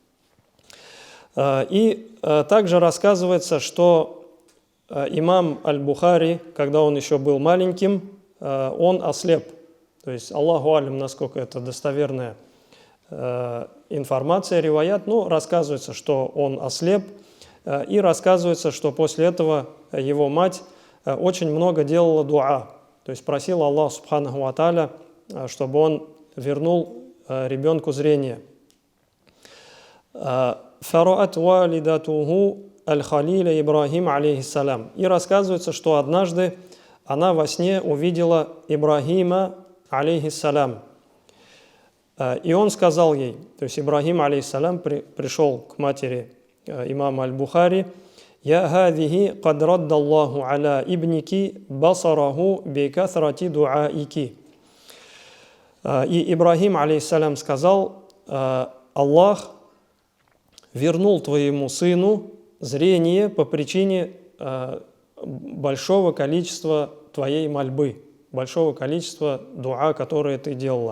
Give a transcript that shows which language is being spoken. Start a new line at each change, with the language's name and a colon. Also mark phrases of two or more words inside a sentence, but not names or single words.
Russian: И также рассказывается, что имам Аль-Бухари, когда он еще был маленьким, он ослеп. То есть
Arabic: الله أعلم,
Russian: насколько это достоверная информация, риваят, но рассказывается, что он ослеп, и рассказывается, что после этого его мать очень много делала дуа, то есть просила Аллаха
Arabic: سبحانه وتعالى,
Russian: чтобы он вернул ребенку зрение.
Arabic: «فرأت والدته الخليل إبراهيم عليه السلام».
Russian: И рассказывается, что однажды она во сне увидела Ибрахима алейхиссалям. И он сказал ей, то есть Ибрахим алейхиссалям пришел к матери имама Аль-Бухари:
Arabic: «يا هذه قد رد الله على ابنك بصره بكثرة دعائك».
Russian: И Ибрахим алейхиссалям сказал: Аллах вернул твоему сыну зрение по причине большого количества твоей мольбы, большого количества дуа, которые ты делала.